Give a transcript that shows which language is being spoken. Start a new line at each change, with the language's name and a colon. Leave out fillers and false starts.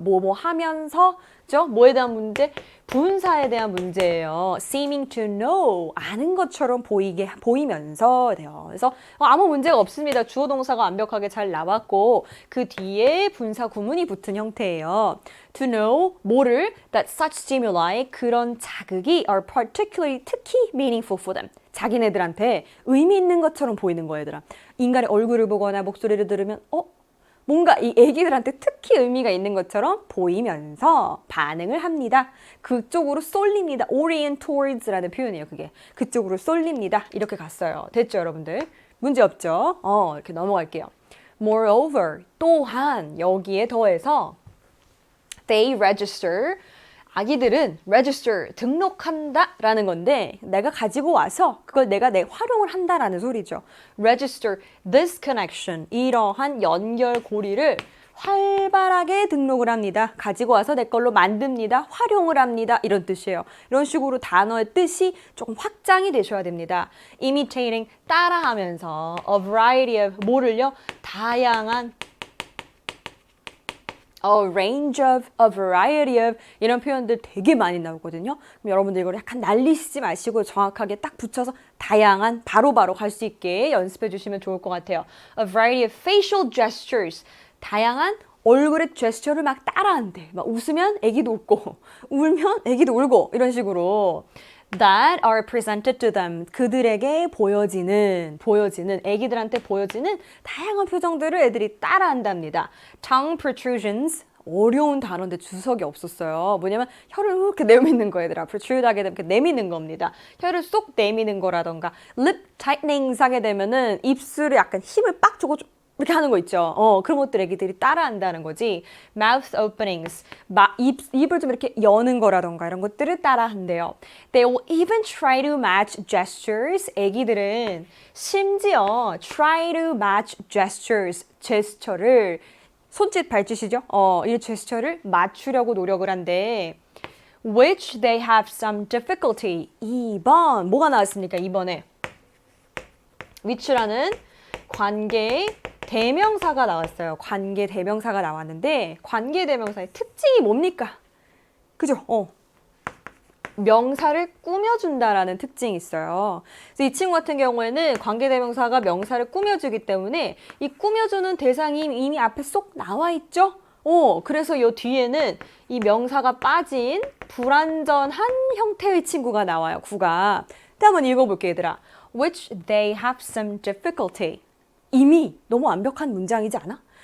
Korean: 뭐 하면서, 죠? 뭐에 대한 문제? 분사에 대한 문제예요.
English: seeming to know,
Korean: 아는 것처럼 보이면서 돼요. 그래서 아무 문제가 없습니다. 주어 동사가 완벽하게 잘 나왔고 그 뒤에 분사 구문이 붙은 형태예요.
English: To know, 뭐를? That such stimuli,
Korean: 그런 자극이
English: are particularly,
Korean: 특히
English: meaningful for them.
Korean: 자기네들한테 의미 있는 것처럼 보이는 거예요, 얘들아. 인간의 얼굴을 보거나 목소리를 들으면 뭔가 이 애기들한테 특히 의미가 있는 것처럼 보이면서 반응을 합니다. 그쪽으로 쏠립니다.
English: orient towards
Korean: 라는 표현이에요. 그게 그쪽으로 쏠립니다. 이렇게 갔어요. 됐죠, 여러분들? 문제 없죠? 이렇게 넘어갈게요. Moreover, 또한 여기에 더해서
English: they register
Korean: 아기들은 register 등록한다 라는 건데 내가 가지고 와서 그걸 내가 활용을 한다라는 소리죠.
English: register this connection
Korean: 이러한 연결고리를 활발하게 등록을 합니다. 가지고 와서 내 걸로 만듭니다. 활용을 합니다. 이런 뜻이에요. 이런 식으로 단어의 뜻이 조금 확장이 되셔야 됩니다.
English: imitating
Korean: 따라하면서
English: a variety of
Korean: 뭐를요? 다양한
English: a range of, a variety of
Korean: 이런 표현들 되게 많이 나오거든요. 그럼 여러분들 이걸 약간 날리시지 마시고 정확하게 딱 붙여서 다양한 바로바로 갈 수 있게 연습해 주시면 좋을 것 같아요.
English: A variety of facial gestures
Korean: 다양한 얼굴의 제스처를 막 따라한대. 막 웃으면 애기도 웃고 울면 애기도 울고 이런 식으로
English: that are presented to them
Korean: 그들에게 보여지는 애기들한테 보여지는 다양한 표정들을 애들이 따라한답니다.
English: tongue protrusions
Korean: 어려운 단어인데 주석이 없었어요. 뭐냐면 혀를 이렇게 내미는 거 얘들아. protrude 하게 되면 이렇게 내미는 겁니다. 혀를 쏙 내미는 거라던가
English: lip tightenings
Korean: 하게 되면은 입술에 약간 힘을 빡 주고 이렇게 하는 거 있죠. 그런 것들 애기들이 따라한다는 거지.
English: mouth openings,
Korean: 입을 좀 이렇게 여는 거라던가 이런 것들을 따라한대요.
English: They will even try to match gestures.
Korean: 애기들은 심지어
English: try to match gestures,
Korean: 제스처를 손짓 발짓이죠. 이 제스처를 맞추려고 노력을 한대.
English: Which they have some difficulty.
Korean: 2번 뭐가 나왔습니까? 2번에 which라는 관계 대명사가 나왔어요. 관계 대명사가 나왔는데 관계 대명사의 특징이 뭡니까? 그죠? 명사를 꾸며준다라는 특징이 있어요. 그래서 이 친구 같은 경우에는 관계 대명사가 명사를 꾸며주기 때문에 이 꾸며주는 대상이 이미 앞에 쏙 나와 있죠? 그래서 이 뒤에는 이 명사가 빠진 불완전한 형태의 친구가 나와요. 구가. 한번 읽어볼게요, 얘들아.
English: Which they have some difficulty.
Korean: 이미 너무 완벽한 문장이지 않아?